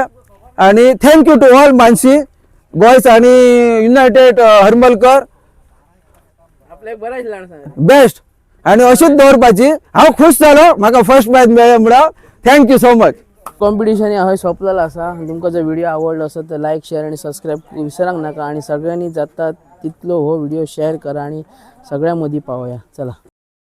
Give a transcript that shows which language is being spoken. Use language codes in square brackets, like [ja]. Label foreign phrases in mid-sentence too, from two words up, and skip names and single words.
[kok] आणि [en] thank you to all [kok] मानसी बॉयज आणि युनायटेड हरमलकर आपल्या बरा दिसला बेस्ट आणि अशीच दवरपाची. हांव खुश जालो म्हाका फर्स्ट प्राइज मेळ्ळें म्हणून. [en] thank you so much. [kok] कॉम्पिटिशन हय सोंपलेलं असा. तुमकां जर व्हिडिओ आवडलो असेल तर [en] like share [kok] आणि सबस्क्राईब विसरांक नका आणि सगळ्यांनी जाता तितलो हो व्हिडिओ शेअर करा आणि सगळ्या मदीं पावया. चला.